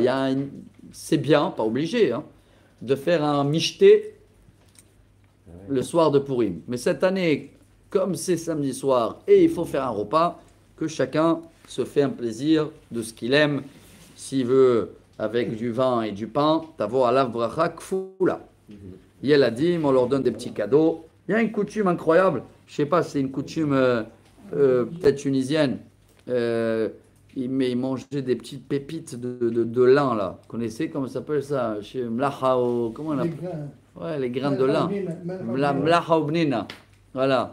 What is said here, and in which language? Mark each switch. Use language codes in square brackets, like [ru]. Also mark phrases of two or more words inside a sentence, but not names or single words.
[fr] C'est bien, pas obligé, hein, de faire un michté le soir de Purim. Mais cette année, comme c'est samedi soir et il faut faire un repas, que chacun se fait un plaisir de ce qu'il aime. S'il veut avec du vin et du pain, [he] תבוא עליו ברכה כפולה. [fr] Yeladim, on leur donne des petits cadeaux. Il y a une coutume incroyable. Je sais pas, c'est une coutume peut-être tunisienne. Ils mangeaient des petites pépites de lin là. Vous connaissez comment ça s'appelle ça? Chez Mlacha ou comment on appelle? Ouais, les grains de lin. Mlacha obnina. Voilà.